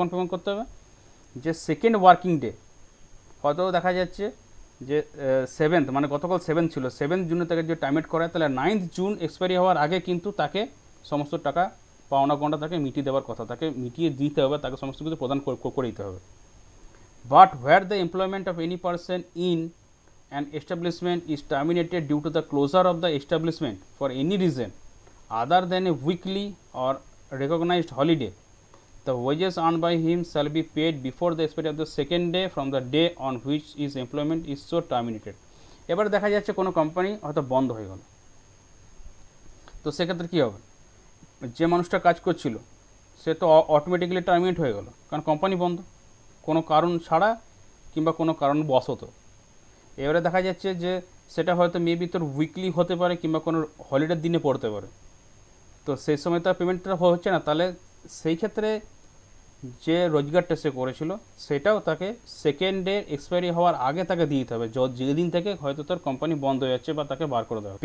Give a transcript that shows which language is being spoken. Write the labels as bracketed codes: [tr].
[bn] কখন পেমেন্ট করতে হবে, যে সেকেন্ড ওয়ার্কিং ডে, হয়তো দেখা যাচ্ছে যে 7th মানে গতকাল 7 ছিল, 7 জুনে তাকে যে টাইমেট করায়, তাহলে 9th জুন এক্সপায়ারি হওয়ার আগে কিন্তু তাকে সমস্ত টাকা পাওনা গন্ডা তাকে মিটিয়ে দেওয়ার কথা, তাকে মিটিয়ে দিতে হবে, তাকে সমস্ত কিছু প্রদান করে দিতে হবে। [en] But where the employment of any person in an establishment is terminated due to the closure of the establishment for any reason other than a weekly or recognized holiday, the wages earned by him shall be paid before the expiry of the second day from the day on which his employment is so terminated. [bn] এবার দেখা যাচ্ছে কোনো company হয়তো বন্ধ হয়ে গেল, তো সেক্ষেত্রে কী হবে, যে মানুষটা কাজ করছিল সে তো অটোমেটিক্যালি টার্মিনেট হয়ে গেল, কারণ কোম্পানি বন্ধ, কোনো কারণ ছাড়া কিংবা কোনো কারণ বশত। এবারে দেখা যাচ্ছে যে সেটা হয়তো মেবি তোর উইকলি হতে পারে কিংবা কোনো হলিডের দিনে পড়তে পারে, তো সেই সময় তার পেমেন্টটা হচ্ছে না, তাহলে সেই ক্ষেত্রে যে রোজগারটা সে করেছিল সেটাও তাকে সেকেন্ড ডে এক্সপায়ারি হওয়ার আগে তাকে দিয়ে দিতে হবে, যেদিন থেকে হয়তো তার কোম্পানি বন্ধ হয়ে যাচ্ছে বা তাকে বার করে দেওয়া।